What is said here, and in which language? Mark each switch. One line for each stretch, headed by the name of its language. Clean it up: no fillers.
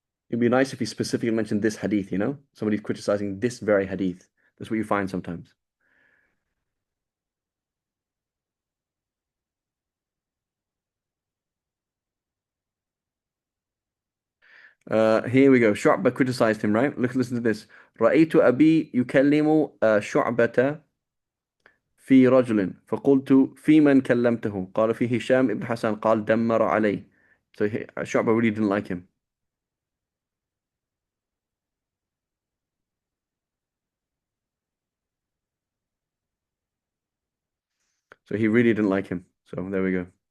English: It'd be nice if he specifically mentioned this hadith, you know? Somebody's criticizing this very hadith. That's what you find sometimes. Here we go. Shu'bah criticized him, right? Listen to this.
Arabic: رأيت أبي يكلم شعبة في رجل فقلت في من كلمته قال في هشام ibn Hassan قال دمر عليه.
English: So Shu'bah really didn't like him. So he really didn't like him. So there we go.